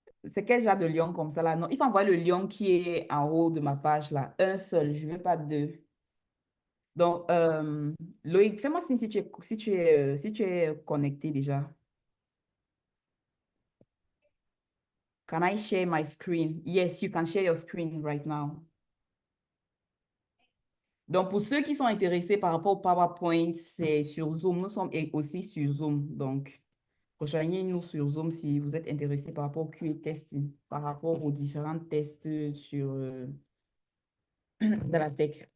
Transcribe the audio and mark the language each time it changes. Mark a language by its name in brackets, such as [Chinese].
[French] C'est quel genre de lion comme ça là? Non, il faut envoyer le lion qui est en haut de ma page là. Un seul, je ne veux pas deux. Donc, Loïc, fais-moi signe si tu es connecté déjà. [English] Can I share my screen? Yes, you can share your screen right now. [French] Donc, pour ceux qui sont intéressés par rapport au PowerPoint, c'est sur Zoom. Nous sommes aussi sur Zoom. Donc, rejoignez-nous sur Zoom si vous êtes intéressés par rapport au QA testing, par rapport aux différents tests dans la tech.